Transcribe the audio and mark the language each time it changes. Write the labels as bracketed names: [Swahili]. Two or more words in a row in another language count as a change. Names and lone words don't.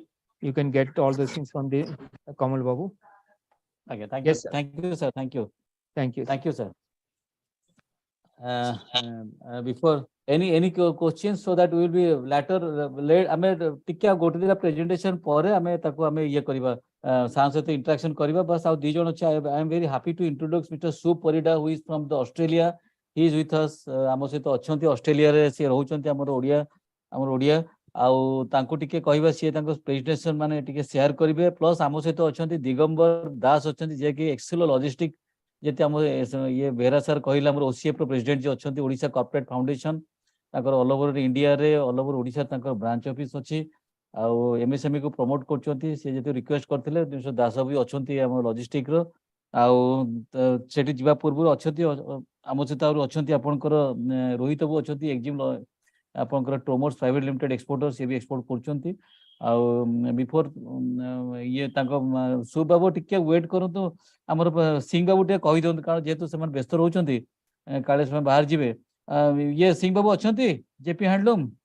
[English] You can get all those things from the Kamal Babu. Okay, thank Yes, you. sir. Thank you, sir. Thank you. Thank you. Thank you, sir. Before any questions so that we will be later late [Odia] ଆମେ ଟିକେ [English] go to the presentation [Odia] ପରେ ଆମେ ତାଙ୍କୁ ଆମେ ଏ କରିବା ସହିତ interaction କରିବା ବସ୍ ଆଉ ଦି ଜଣ [English] I am very happy to introduce Mr. Su Parida, who is from the Australia. He is with us [Odia] ଆମ ସହିତ ଅଛନ୍ତି Australia ରେ ସେ ରହୁଛନ୍ତି ଆମର ଓଡ଼ିଆ ଆଉ ତାଙ୍କୁ ଟିକେ କହିବା ସିଏ ତାଙ୍କ ପ୍ରେଜେଣ୍ଟେସନ ମାନେ ଟିକେ ସେୟାର କରିବେ ପ୍ଲସ୍ ଆମ ସହିତ ଅଛନ୍ତି ଦିଗମ୍ବର ଦାସ ଅଛନ୍ତି ଯିଏ କି ଏକ୍ସେଲ ଲଜିଷ୍ଟିକ ଯେତେ ଆମ ଇଏ ବେହେରା ସାର୍ କହିଲେ ଆମର OCF ର ପ୍ରେସିଡେଣ୍ଟ ଯିଏ ଅଛନ୍ତି ଓଡ଼ିଶା କର୍ପୋରେଟ ଫାଉଣ୍ଡେସନ ତାଙ୍କର [English] all over [Odia] ଇଣ୍ଡିଆରେ [English] all over [Odia] ଓଡ଼ିଶା ତାଙ୍କର [English] branch office [Odia] ଅଛି ଆଉ MSME କୁ ପ୍ରମୋଟ କରୁଛନ୍ତି ସେ ଯେତେ ରିକ୍ୱେଷ୍ଟ କରିଥିଲେ ଦାସ ବି ଅଛନ୍ତି ଆମ ଲଜିଷ୍ଟିକ ର ଆଉ ସେଠି ଯିବା ପୂର୍ବରୁ ଅଛନ୍ତି ଆମ ସହିତ ଆହୁରି ଅଛନ୍ତି ଆପଣଙ୍କର ରୋହିତ ବାବୁ ଅଛନ୍ତି ଏକ୍ଜିମ୍ ଆପଣଙ୍କର ଟୋମର୍ସ ପ୍ରାଇଭେଟ ଲିମିଟେଡ ଏକ୍ସପୋର୍ଟର ସେ ବି ଏକ୍ସପୋର୍ଟ କରୁଛନ୍ତି ଆଉ ବିଫୋର ଇଏ ତାଙ୍କ ସୁ ବାବୁ ଟିକେ ୱେଟ୍ କରନ୍ତୁ ଆମର ସିଂ ବାବୁ ଟିକେ କହିଦିଅନ୍ତୁ କାରଣ ଯେହେତୁ ସେମାନେ ବ୍ୟସ୍ତ ରହୁଛନ୍ତି କାଳେ ସେମାନେ ବାହାରି ଯିବେ ଇଏ ସିଂ ବାବୁ ଅଛନ୍ତି JP ହ୍ୟାଣ୍ଡଲୁମ୍